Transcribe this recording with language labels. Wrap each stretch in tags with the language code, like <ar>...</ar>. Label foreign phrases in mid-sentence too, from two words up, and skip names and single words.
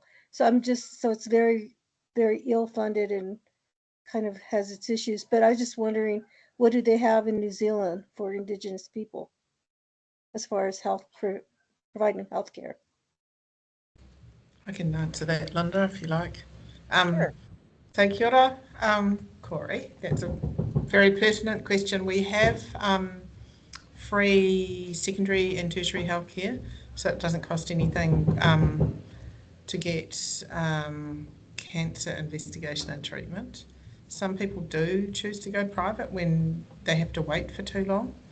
<en>So it's very, very ill funded and kind of has its issues. But I was just wondering, what do they have in New Zealand for Indigenous people as far as providing health care? I can answer that, Linda, if you like. Sure. So</en> <mi>kia ora,</mi> <en>Corey. That's a very pertinent question. We have free secondary and tertiary healthcare, so it doesn't cost anything to get cancer investigation and treatment. Some people do choose to go private when they have to wait for too long.</en>